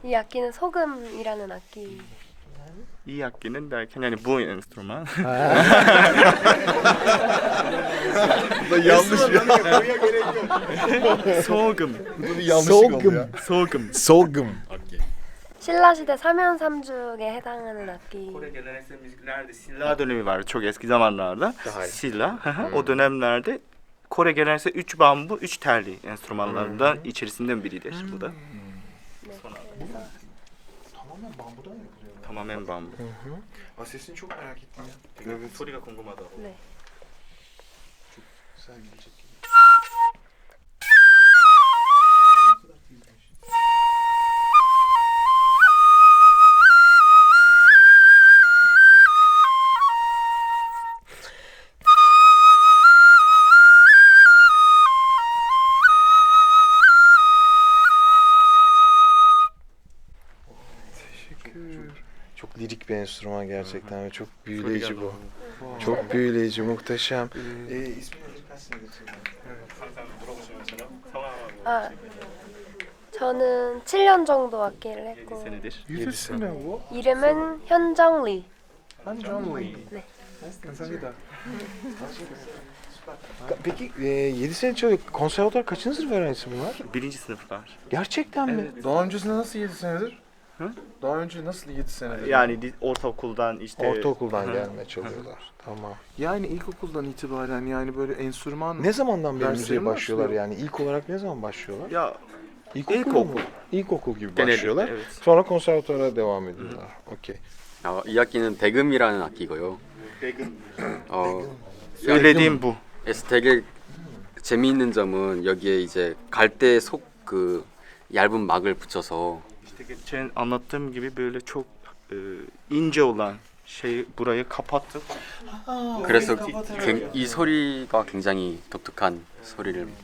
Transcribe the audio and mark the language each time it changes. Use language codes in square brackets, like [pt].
[ko] 이 악기는 소금이라는 악기. 이 악기는 [tr] derken yani bu enstrüman. Yanlış bir [ko] 소금. [tr] Bu bir yanlışlık oldu ya. [ko] 소금. [en] Sogum. Okay. [ko] 신라 시대 사면삼죽에 해당하는 악기. [tr] Kore geleneksel müziklerde Silla dönemi vardı çok eski zamanlarda. Daha iyi. Silla. O dönemlerde Kore geleneksel 3 bambu, 3 telli enstrümanlarından içerisinden biridir bu da. Tamamen bambudan yapılıyor. Tamamen bambu. Sesini çok merak ettim ya. Evet. [ko] 소리가 궁금하다고. 네. [tr] Güzel gelecek gibi. Çok lirik bir enstrüman gerçekten ve çok büyüleyici bu. Çok büyüleyici, muhteşem. İsmi nedir? Kaç senedir [ko] 아, 저는 7년 정도 악기를 했고 [tr] 7senedir. 7 sene bu. [ko] 이름은 현정리. 네. [tr] Peki 7 sene çalıyor. Konservatuvar kaçıncı sınıf öğrencisi bunlar? Birinci sınıflar. Gerçekten mi? Daha öncesinde nasıl 7 senedir? Hı? Daha önce nasıl 7 senedir? Yani ortaokuldan işte. Ortaokuldan gelmeye çalıyorlar. Tamam. Yani ilkokuldan itibaren yani böyle enstrüman... Ne zamandan beri Dersleri müziğe mi başlıyorlar başlıyor? yani? İlk olarak ne zaman başlıyorlar? Ya İlkokul mu? İlkokul gibi genellikle başlıyorlar. evet. Sonra konservatuvara devam ediyorlar. Okey. [ko] 이 악기는 대금이라는 악기고요. [tr] Söylediğim bu. [ko] 그래서 되게 재미있는 점은 여기에 이제 갈대 속 그 얇은 막을 붙여서 [tr] İşte geçen anlattığım gibi böyle çok ince olan burayı kapattık. [ko] 그래서 이 소리가 굉장히 독특한 소리를